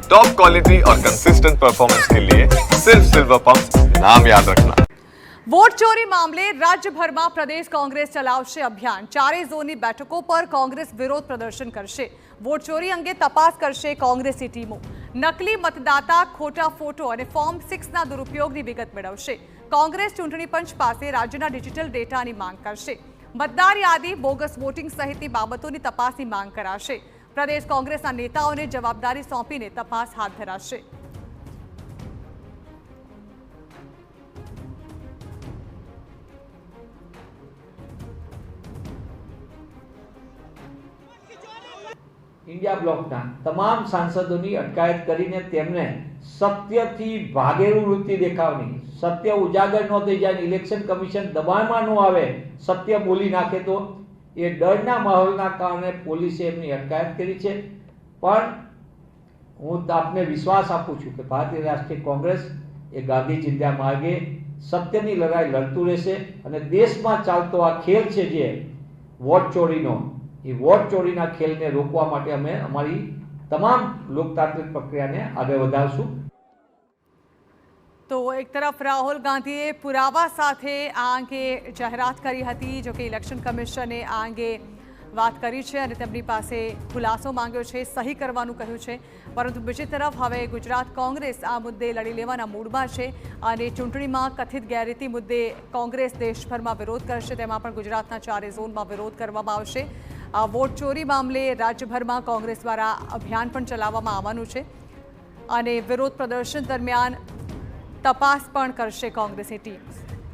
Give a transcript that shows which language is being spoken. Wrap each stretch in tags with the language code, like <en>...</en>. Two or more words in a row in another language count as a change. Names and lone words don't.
<en>top quality</en> <hi>और</hi> <en>consistent performance</en> <hi>के लिए सिर्फ सिल्वर पंप नाम याद रखना।</hi> <gu>वोट ચોરી મામલે રાજ્યભરમાં પ્રદેશ કોંગ્રેસ ચલાવશે અભિયાન। ચારે ઝોનની બેઠકો પર કોંગ્રેસ વિરોધ પ્રદર્શન કરશે। વોટ ચોરી અંગે તપાસ કરશે કોંગ્રેસની ટીમો। નકલી મતદાતા, ખોટા ફોટો અને ફોર્મ 6ના દુરુપયોગની વિગત મેળવશે। કોંગ્રેસ ચૂંટણી પંચ પાસે રાજ્યના ડિજિટલ ડેટાની માંગ કરશે। મતદાર યાદી, બોગસ વોટિંગ સહિતની બાબતોની તપાસની માંગ કરાશે। પ્રદેશ કોંગ્રેસના નેતાઓને જવાબદારી સોંપીને તપાસ હાથ ધરાશે। ઇન્ડિયા બ્લોકના તમામ સાંસદો અટકાયત કરીને તેમને સત્યથી ભાગેરૂ વૃત્તિ દેખાવની, સત્ય ઉજાગર ન થઈ જાય,</gu> <en>election commission</en> <gu>દબાણમાં ન આવે, સત્ય બોલી નાખે તો એ ડરના માહોલના કારણે પોલીસે એમની અટકાયત કરી છે। પણ હું આપને વિશ્વાસ આપું છું કે ભારતીય રાષ્ટ્રીય કોંગ્રેસ એ ગાંધી ચીંધ્યા માર્ગે સત્યની લડાઈ લડતું રહેશે અને દેશમાં ચાલતો આ ખેલ છે જે વોટ ચોરીનો, યે વોટ ચોરીના ખેલને રોકવા માટે અમે અમારી તમામ લોકતાંત્રિક પ્રક્રિયાને આગે વધારશું। તો એક તરફ રાહુલ ગાંધીએ પુરાવા સાથે આ અંગે જાહેરાત કરી હતી, જો કિ</gu> <en>election commissionએ</en> <gu>આ અંગે વાત કરી છે અને તેમની પાસે ખુલાસો માંગ્યો છે, સહી કરવાનું કહ્યું છે। પરંતુ બીજી તરફ હવે ગુજરાત કોંગ્રેસ આ મુદ્દે લડી લેવાના મૂડમાં છે અને ચૂંટણીમાં કથિત ગેરરીતિ મુદ્દે કોંગ્રેસ દેશભરમાં વિરોધ કરશે। તેમાં પણ ગુજરાતના ચારે ઝોનમાં વિરોધ કરવામાં આવશે। આ વોટ ચોરી મામલે રાજ્યભરમાં કોંગ્રેસ દ્વારા અભિયાન પણ ચલાવવામાં આવવાનું છે અને વિરોધ પ્રદર્શન દરમિયાન તપાસ પણ કરશે કોંગ્રેસની ટીમ।</gu>